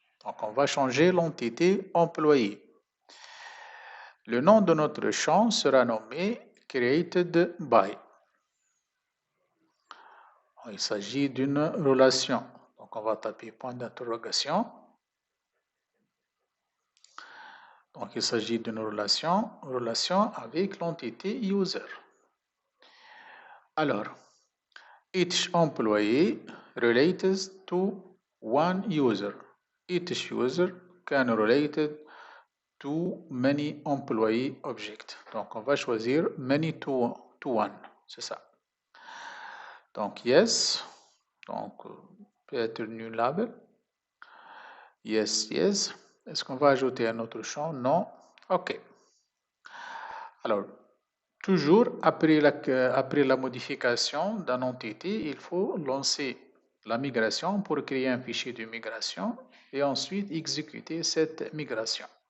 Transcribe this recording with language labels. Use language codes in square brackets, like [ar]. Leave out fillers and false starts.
[fr] Donc, on va changer l'entité employé. Le nom de notre champ sera nommé CreatedBy. Il s'agit d'une relation. Donc, on va taper point d'interrogation. Donc, il s'agit d'une relation avec l'entité user. Alors, [en] each employee relates to one user. Each user can relate to many employee objects. [fr] Donc, on va choisir [en] many to one. [fr] C'est ça. Donc, [en] yes. [fr] Donc, peut-être [en] new label. Yes, yes. [fr] Est-ce qu'on va ajouter un autre champ? Non. OK. Alors, toujours après la modification d'une entité, il faut lancer la migration pour créer un fichier de migration et ensuite exécuter cette migration.